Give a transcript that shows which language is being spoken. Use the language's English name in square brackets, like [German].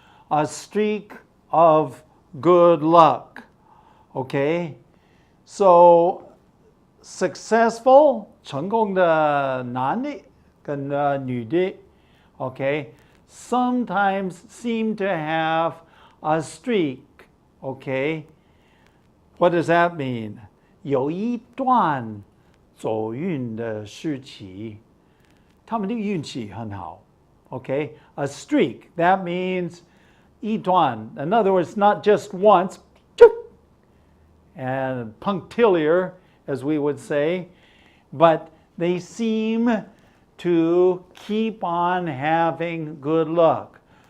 [English] A streak of good luck, okay? So, successful, [Chinese] 成功的男的跟女的, [English] okay, sometimes seem to have a streak, okay? What does that mean? [Chinese] 有一段走运的时期，他们的运气很好 [English] Okay, a streak. That means 一段. In other words, not just once, and punctiliar, as we would say, but they seem to keep on having good luck.